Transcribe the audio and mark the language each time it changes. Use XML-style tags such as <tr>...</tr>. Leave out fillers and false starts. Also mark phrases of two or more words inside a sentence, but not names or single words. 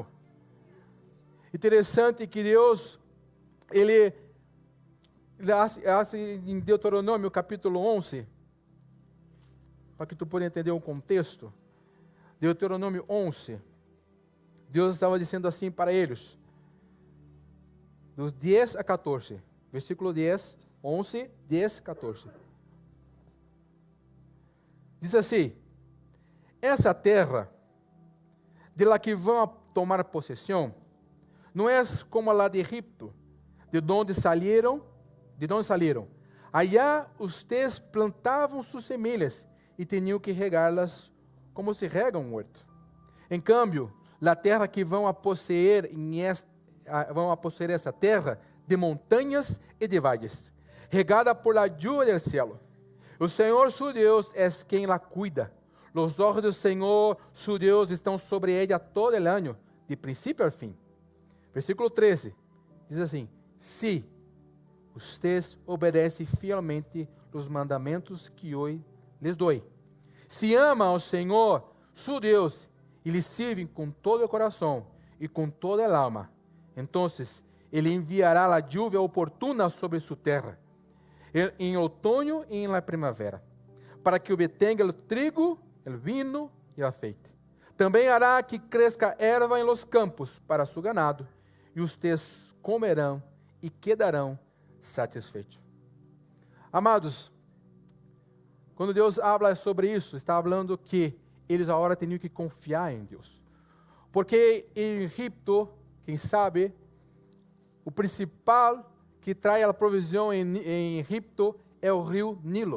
<pt>Interessante que Deus, Ele em Deuteronômio capítulo 11, para que tu possa entender o contexto, Deuteronômio 11, Deus estava dizendo assim para eles, dos 10 a 14, versículo 10, 11, 10, 14. Diz assim, essa terra, de la que vão tomar possessão, não é como a lá de Egipto, de onde saíram. Allá ustedes plantavam suas semilhas e tinham que regá-las como se rega um horto. Em cambio, a terra que vão a possuir essa terra de montanhas e de valles, regada</pt> <es>por la lluvia del cielo.</es> <pt>O Senhor su Deus é quem la cuida. Os olhos do Senhor su Deus estão sobre ella</pt> <es>todo el año,</es> <pt>de princípio ao fim. Versículo 13, diz assim, se ustedes obedecem fielmente os mandamentos que hoje les dou. Se amam ao Senhor, su Deus, e lhe servem com todo o coração</pt> <es>y con toda el alma. Entonces Él enviará la lluvia oportuna sobre su tierra, en otoño y en la primavera, para que obtenga el trigo, el vino y el aceite.</es> <pt>Também hará que cresça erva em</pt> <es>los campos para su ganado,</es> <pt>e ustedes comerão e quedarão satisfeitos. Amados, quando Deus habla sobre isso, está falando que eles agora tinham que confiar em Deus. Porque em Egipto, quem sabe, o principal que traz a provisão em Egipto é o rio Nilo.</pt>